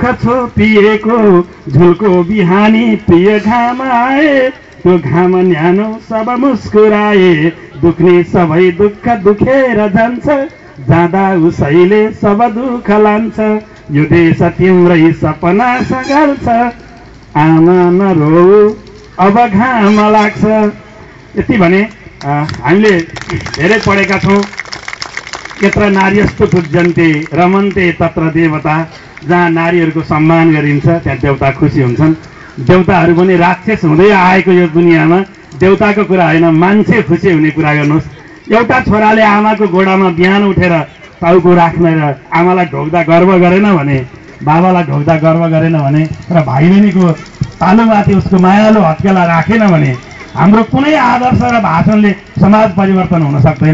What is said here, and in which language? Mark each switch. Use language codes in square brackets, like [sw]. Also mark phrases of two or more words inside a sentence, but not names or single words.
[ne] छोपिएको झुलको बिहानी प्रिय घाम आए त्यो घाम न्यानो सब मुस्कुराए दुख्ने सबै दुःख दुखेर जान्छ जाँदा उसैले सब दुःख लान्छ यो देश तिम्रै सपना सगाल्छ आमा नरो अब घाम लाग्छ। यति भने हामीले धेरै पढेका छौँ [sa] यत्र नार्यस्तु पूज्यन्ते रमन्ते तत्र देवता। [ne] जहाँ नारीहरूको सम्मान गरिन्छ त्यहाँ देवता खुसी हुन्छन्। देवताहरू पनि राक्षस हुँदै आएको यो दुनियाँमा देवताको कुरा होइन मान्छे खुसी हुने कुरा गर्नुहोस्। एउटा छोराले आमाको गोडामा बिहान उठेर टाउको राख्न र आमालाई ढोक्दा गर्व गरेन भने बाबालाई ढोक्दा गर्व गरेन भने र भाइ बहिनीको तालुमाथि उसको मायालु हत्केला राखेन भने हाम्रो कुनै आदर्श र भाषणले समाज परिवर्तन हुन सक्दैन।